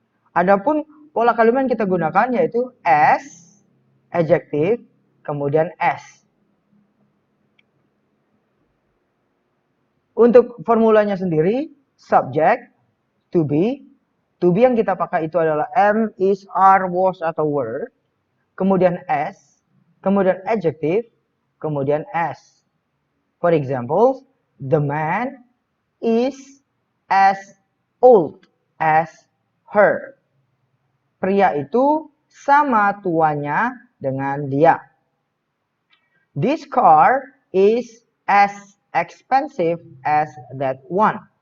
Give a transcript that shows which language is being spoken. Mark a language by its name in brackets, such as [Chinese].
[Indonesian] Adapun pola kalimat yang kita gunakan yaitu as, adjective, kemudian as. Untuk formulanya sendiri, subject, to be. To be yang kita pakai itu adalah am, is, are, was, atau were. Kemudian as, kemudian adjective, kemudian as. [English] For example, the man is as old as her. [Indonesian] Pria itu sama tuanya dengan dia. [English] This car is as expensive as that one.